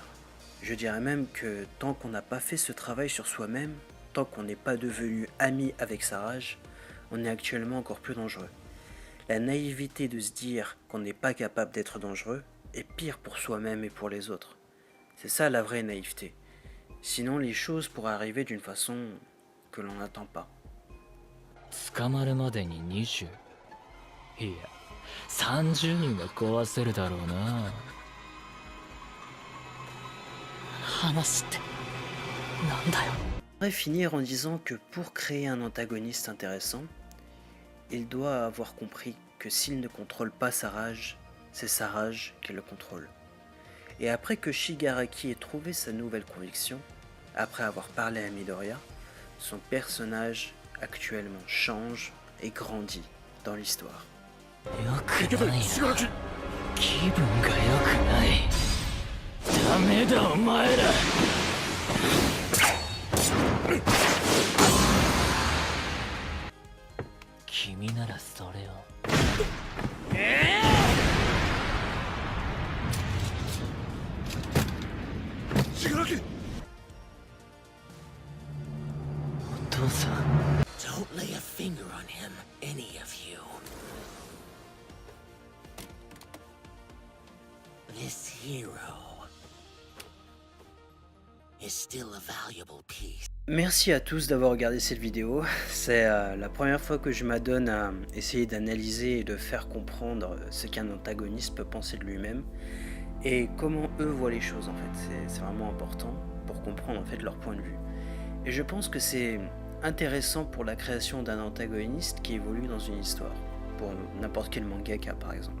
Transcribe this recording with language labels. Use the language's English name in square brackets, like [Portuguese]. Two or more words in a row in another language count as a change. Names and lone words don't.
[French] Je dirais même que tant qu'on n'a pas fait ce travail sur soi-même, tant qu'on n'est pas devenu ami avec sa rage, on est actuellement encore plus dangereux. La naïveté de se dire qu'on n'est pas capable d'être dangereux est pire pour soi-même et pour les autres. C'est ça la vraie naïveté. Sinon, les choses pourraient arriver d'une façon que l'on n'attend pas. [Japanese] 捕まるまでに20いや30人は壊せるだろうな。話ってなんだよ。 [French] Je voudrais finir en disant que pour créer un antagoniste intéressant, il doit avoir compris que s'il ne contrôle pas sa rage, c'est sa rage qui le contrôle. Et après que Shigaraki ait trouvé sa nouvelle conviction, après avoir parlé à Midoriya, son personnage actuellement change et grandit dans l'histoire. [Japanese] よくないな。気分が良くない。ダメだお前ら。君ならそれを。お父さん。 [English] Don't lay a finger on him, any of you. This hero is still a valuable piece. [French] Merci à tous d'avoir regardé cette vidéo. C'est la première fois que je m'adonne à essayer d'analyser et de faire comprendre ce qu'un antagoniste peut penser de lui-même et comment eux voient les choses en fait. C'est vraiment important pour comprendre en fait leur point de vue. Et je pense que c'est intéressant pour la création d'un antagoniste qui évolue dans une histoire, pour n'importe quel mangaka par exemple.